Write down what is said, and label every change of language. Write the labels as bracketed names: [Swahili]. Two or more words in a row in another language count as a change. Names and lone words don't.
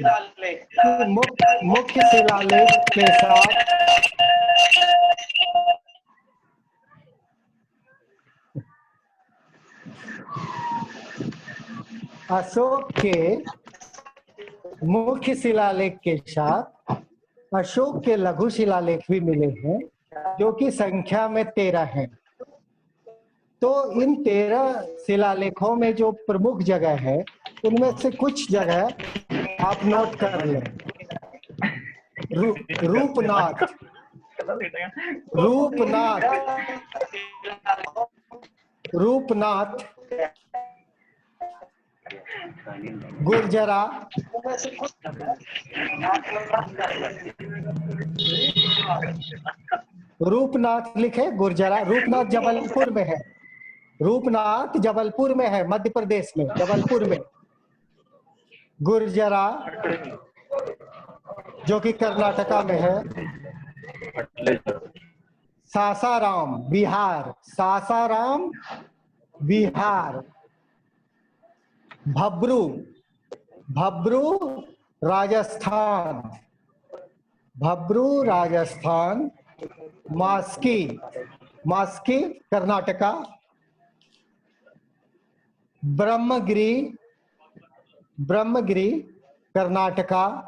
[Hindi] मुख्य शिलालेख के साथ अशोक के मुख्य शिलालेख के साथ अशोक के लघु शिलालेख भी मिले हैं, जो कि संख्या में 13 हैं। तो इन 13 शिलालेखों में जो प्रमुख जगह है, उनमें से कुछ जगह आप नोट कर लें। रूपनाथ, रूपनाथ, रूपनाथ, गुर्जरा, रूपनाथ लिखे, गुर्जरा। रूपनाथ जबलपुर में है, रूपनाथ जबलपुर में है, मध्य प्रदेश में, जबलपुर में। गुर्जरा जो कि कर्नाटका में है। सासाराम बिहार, सासाराम बिहार। भब्रू, भब्रू राजस्थान, भब्रू राजस्थान। मास्की, मास्की कर्नाटका। ब्रह्मगिरी, ब्रह्मगिरी कर्नाटका।